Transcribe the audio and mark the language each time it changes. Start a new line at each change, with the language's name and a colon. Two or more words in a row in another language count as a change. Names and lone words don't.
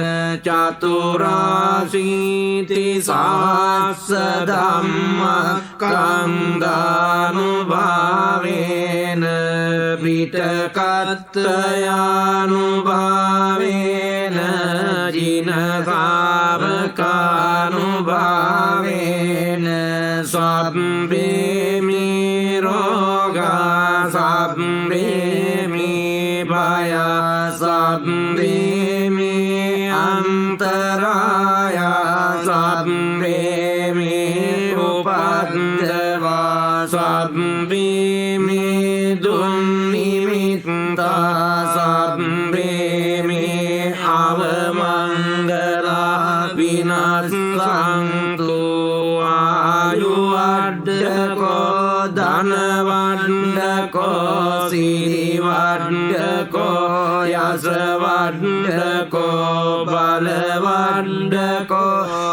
Pali: චතුරාසීති සහස්ස ධම්මස්කන්ධානුභාවේන පිටකත්තයානුභාවේන ජින ශාවකානුභාවේන සබ්බේ මේ රෝගා සබ්බේ මේ භය සබ්බේ මේ අන්තරාය සබ්බේ මේ උපද්දවා සබ්බේ මේ දුන්නිමිත්තා සබ්බේ මේ අවමංගලා විනස්සන්තු ආයුවඩ්ඩකෝ ධනවඩ්ඩකෝ සිරිවඩ්ඩකෝ යසවඩ්ඩකෝ බලවඩ්ඩකෝ